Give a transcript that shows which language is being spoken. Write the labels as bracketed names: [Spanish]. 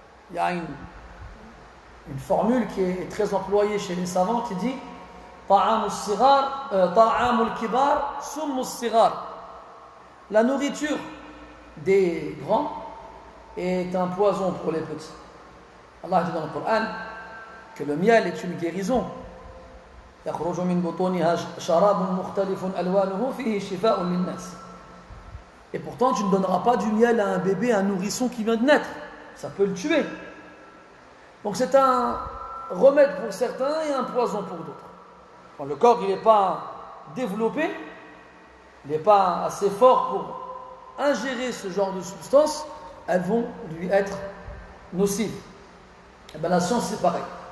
[French] Il y a une formule qui est très employée chez les savants qui dit Ta'amul kibar summus sigar. La nourriture des grands est un poison pour les petits. Allah dit dans le Coran que le miel est une guérison [Arabic] يخرج من بطونها شراب مختلف ألوانه فيه شفاء للناس. [French] Et pourtant, tu ne donneras pas du miel à un bébé, un nourrisson qui vient de naître. Ça peut le tuer. Donc c'est un remède pour certains et un poison pour d'autres. Quand le corps n'est pas développé, il n'est pas assez fort pour ingérer ce genre de substances, elles vont lui être nocives. Et bien la science c'est pareil.